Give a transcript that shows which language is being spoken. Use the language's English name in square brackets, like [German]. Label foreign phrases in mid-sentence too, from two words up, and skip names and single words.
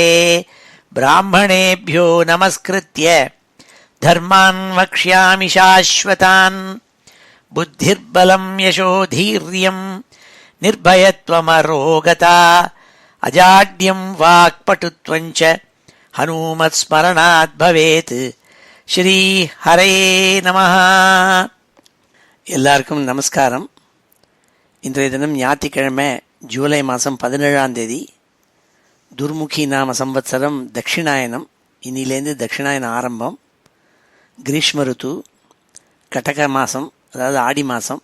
[Sanskrit] ब्राह्मणेभ्यो नमस्कृत्य धर्मान् वक्ष्यामि शाश्वतान्। बुद्धिर्बलं यशोधीर्यं निर्भयत्वमरोगता अजाड्यं वाक्पटुत्वं च हनुमत्स्मरणात् भवेत्। श्री हरे नमः. [Tamil] எல்லாருக்கும் நமஸ்காரம். இன்றைய தினம் ஞாயிற்றுக்கிழமை ஜூலை மாதம் 17ஆம் தேதி. துர்முகி நாம சம்வத்சரம் தட்சிணாயனம். இன்னிலேருந்து தட்சிணாயனம் ஆரம்பம். கிரீஷ்ம ருத்து கடக மாதம், அதாவது ஆடி மாதம்.